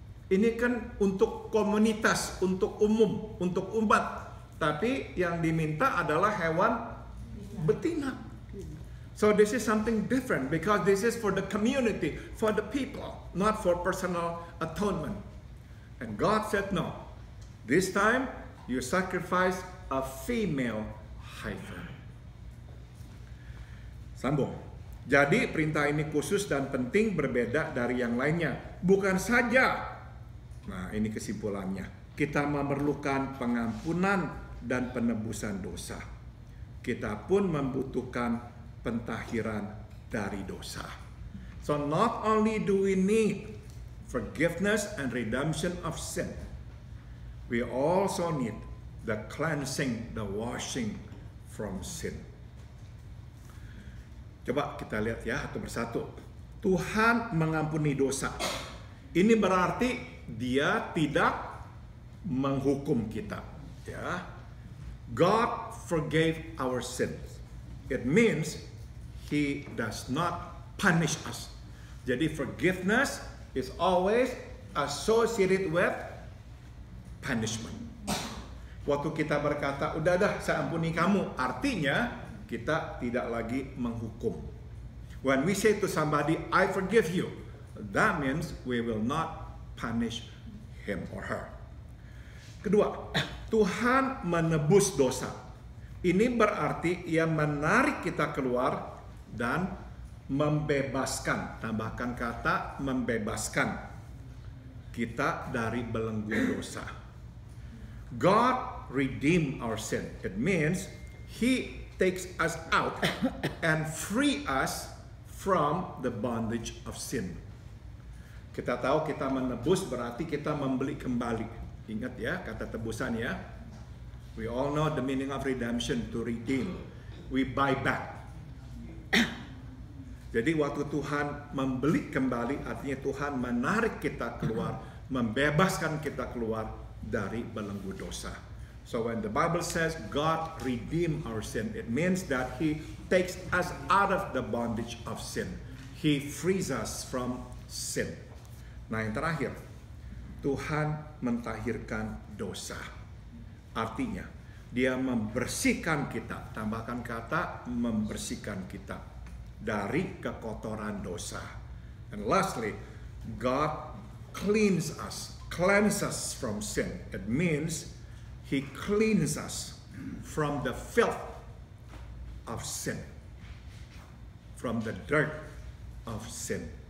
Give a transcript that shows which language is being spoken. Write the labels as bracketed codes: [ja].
[id] Ini kan untuk komunitas, untuk umum, untuk umat. Tapi yang diminta adalah hewan betina. [en] So this is something different because this is for the community, for the people, not for personal atonement. And God said no. This time you sacrifice a female heifer. [id] Sambung. Jadi perintah ini khusus dan penting, berbeda dari yang lainnya. Bukan saja, nah ini kesimpulannya, kita memerlukan pengampunan dan penebusan dosa. Kita pun membutuhkan pentahiran dari dosa. [en] So not only do we need forgiveness and redemption of sin, we also need the cleansing, the washing from sin. [id] Coba kita lihat ya satu persatu. Tuhan mengampuni dosa. Ini berarti Dia tidak menghukum kita. [en] Ya, God forgave our sins. It means He does not punish us. Jadi forgiveness is always associated with punishment. [id] Waktu kita berkata, udah dah saya ampuni kamu, artinya kita tidak lagi menghukum. [en] When we say to somebody, I forgive you, that means we will not punish him or her. [id] Kedua, Tuhan menebus dosa. Ini berarti Ia menarik kita keluar dan membebaskan. Tambahkan kata membebaskan kita dari belenggu dosa. [en] God redeemed our sin. It means He takes us out and free us from the bondage of sin. [id] Kita tahu kita menebus berarti kita membeli kembali. Ingat ya kata tebusan ya. [en] We all know the meaning of redemption, to redeem. We buy back. [id] Jadi waktu Tuhan membeli kembali, artinya Tuhan menarik kita keluar, membebaskan kita keluar dari belenggu dosa. [en] So when the Bible says God redeemed our sin, it means that He takes us out of the bondage of sin. He frees us from sin. [id] Nah yang terakhir, Tuhan mentahirkan dosa. Artinya, Dia membersihkan kita, tambahkan kata membersihkan kita dari kekotoran dosa. [en] And lastly, God cleanses us from sin. It means He cleans us from the filth of sin, from the dirt of sin.